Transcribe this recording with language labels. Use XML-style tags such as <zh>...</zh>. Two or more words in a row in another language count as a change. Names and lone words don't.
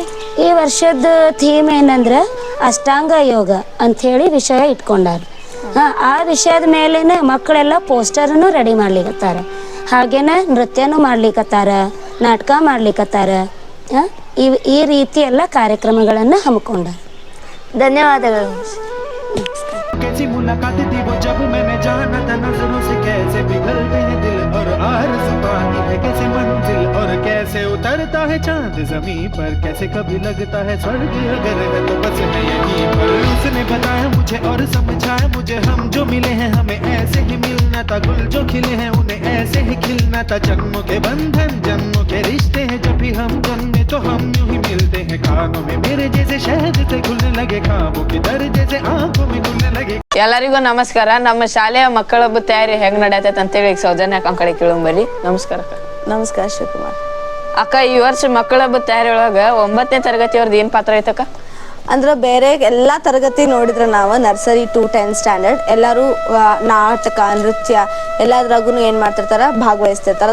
<kn>ಈ ವರ್ಷದ ಥೀಮ್ ಏನಂದ್ರೆ ಅಷ್ಟಾಂಗ ಯೋಗ ಅಂಥೇಳಿ ವಿಷಯ ಇಟ್ಕೊಂಡಾರ. ಆ ವಿಷಯದ ಮೇಲೇನೆ ಮಕ್ಕಳೆಲ್ಲ ಪೋಸ್ಟರನ್ನು ರೆಡಿ ಮಾಡ್ಲಿಕ್ಕತ್ತಾರ, ಹಾಗೇನ ನೃತ್ಯನೂ ಮಾಡ್ಲಿಕ್ಕತ್ತಾರ, ನಾಟಕ ಮಾಡ್ಲಿಕ್ಕತ್ತಾರ. ಈ ರೀತಿ ಎಲ್ಲ ಕಾರ್ಯಕ್ರಮಗಳನ್ನು ಹಮ್ಮಿಕೊಂಡಾರ. ಧನ್ಯವಾದಗಳು ಮೋಶಿ.</kn> <hi>कैसी मुलाकात थी वो जब मैंने जाना था, नजरों से कैसे पिघलते हैं दिल और आरज़ू पाती है कैसे मंजिल, और कैसे उतरता है चांद ज़मीं पर, कैसे कभी लगता है स्वर्ग अगर है तो बस है यहीं पर. उसने बताया मुझे और समझाया मुझे, हम जो मिले हैं हमें ऐसे ही मिलना था, गुल जो खिले हैं उन्हें ऐसे ही खिलना था, जन्मों के बंधन जन्मों के रिश्ते हैं, जब भी हम जन्मे तो हम यूं ही मिलते हैं, कानों में मेरे जैसे शहद से घुलने लगे, ख्वाबों की दर जैसे आंखों में घुलने लगे.</hi> <kn>ಎಲ್ಲರಿಗೂ ನಮಸ್ಕಾರ. ನಮ್ಮ ಶಾಲೆಯ ಮಕ್ಕಳ ಹಬ್ಬದ ತಯಾರಿ ಹೆಂಗ್ ನಡೆಯತೈತೆ ಅಂತೇಳಿ ಈಗ ಸೌಜನ್ಯ ಅಕ್ಕ ಕಡೆ ಕೇಳಂಬರಿ. ನಮಸ್ಕಾರ ಅಕ್ಕ. ನಮಸ್ಕಾರ ಶಿವಕುಮಾರ್. ಅಕ್ಕ, ಈ ವರ್ಷ ಮಕ್ಕಳ ಹಬ್ಬದ ತಯಾರಿ ಒಳಗ 9ನೇ ತರಗತಿಯವ್ರದ್ದು ಏನ್ ಪಾತ್ರ ಐತಕ್ಕ? ಅಂದ್ರೆ ಬೇರೆ ಎಲ್ಲ ತರಗತಿ ನೋಡಿದ್ರೆ ನಾವು</kn> <en>nursery to 10th standard</en> <kn>ಎಲ್ಲರೂ ನಾಟಕ, ನೃತ್ಯ ಎಲ್ಲದ್ರಾಗೂ ಏನು ಮಾಡ್ತಿರ್ತಾರೆ, ಭಾಗವಹಿಸ್ತಿರ್ತಾರೆ.</kn>